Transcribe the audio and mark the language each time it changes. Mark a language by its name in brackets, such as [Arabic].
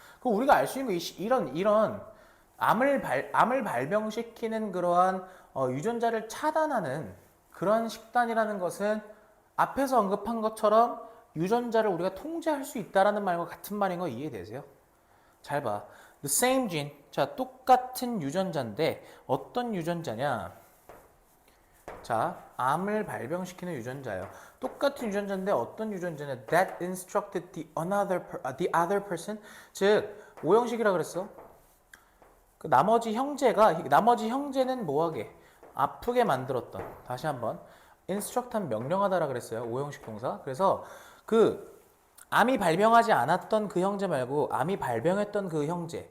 [Korean] 그 우리가 알 수 있는 거 이런 암을 발병시키는 그러한 유전자를 차단하는 그런 식단이라는 것은 앞에서 언급한 것처럼 유전자를 우리가 통제할 수 있다라는 말과 같은 말인 거 이해되세요? 잘 봐. [English] The same gene. [Korean] 자, 똑같은 유전자인데 어떤 유전자냐? 자, 암을 발병시키는 유전자예요. 똑같은 유전자인데 어떤 유전자냐? [English] That instructed the other person. [Korean] 즉, 오형식이라 그랬어. 그 나머지 형제는 뭐하게? 아프게 만들었던. 다시 한번. instruct한 명령하다라 그랬어요. 오형식 동사. 그래서 그 암이 발병하지 않았던 그 형제 말고 암이 발병했던 그 형제.